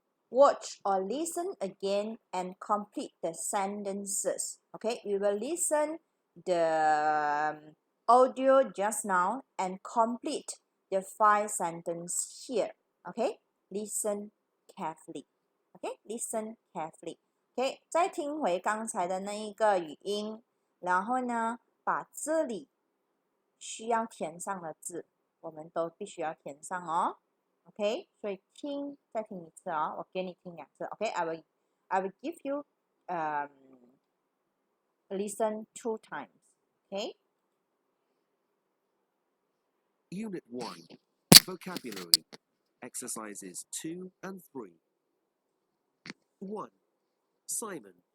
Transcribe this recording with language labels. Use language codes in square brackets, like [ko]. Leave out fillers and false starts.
[en] Watch or listen again and complete the sentences. Okay, we will listen the audio just now and complete the 5 sentences here. Okay, listen carefully. Okay, listen carefully. [zh] Okay, 再听回刚才的那一个语音，然后呢，把这里需要填上的字，我们都必须要填上哦。 OK， 所以听再听一次哦，我给你听2次。 [en] OK，I will give you listen 2 times. OK. Unit 1. Vocabulary. Exercises 2 and 3. 1. Simon.